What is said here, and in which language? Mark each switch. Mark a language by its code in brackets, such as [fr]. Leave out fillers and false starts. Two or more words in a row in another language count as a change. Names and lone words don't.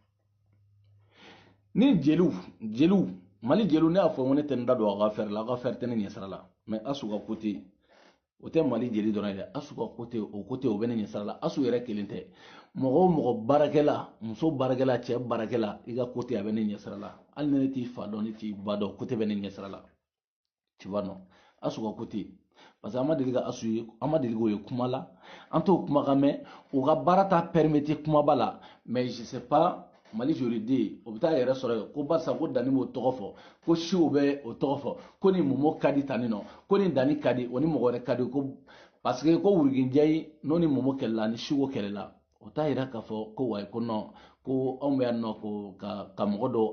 [bm] ni jeliw Mali jeliw ne y'a fɔ ko ne tɛ n da don a ka affaire la a ka affaire tɛ ne ɲɛsira la mais Asu ka côté o tɛ Mali jeli dɔrɔn ye dɛ Asu ka côté o bɛ ne ɲɛsira la Asu yɛrɛ kelen tɛ mɔgɔ o mɔgɔ baarakɛla muso baarakɛla cɛ baarakɛla i ka côté a bɛ ne ɲɛsira la hali ni ne t'i fa dɔn ne t'i ba dɔn côté bɛ ne ɲɛsira la [fr] tu vois [bm] non Asu ka côté [fr] parce que [bm] an ma deli ka Asu ye an ma deli k'o ye kuma la an t'o kumakan mɛn o ka baara t'a permettre kumaba la [fr] mais je sais pas [bm] Mali joliden o bɛ taa yɛrɛ sɔrɔ yen ko barisa ko Dani b'o tɔgɔ fɔ ko Siko bɛ o tɔgɔ fɔ ko ni Momo ka di tan nin nɔ ko ni Dani ka di o ni mɔgɔ wɛrɛ ka di ko [fr] parce que [bm] ko Wuriginjayi n'o ni Momo kɛlɛla ni Siko kɛlɛla o t'a yira k'a fɔ ko wayi ko non ko anw bɛ yan nɔ ko ka mɔgɔ dɔw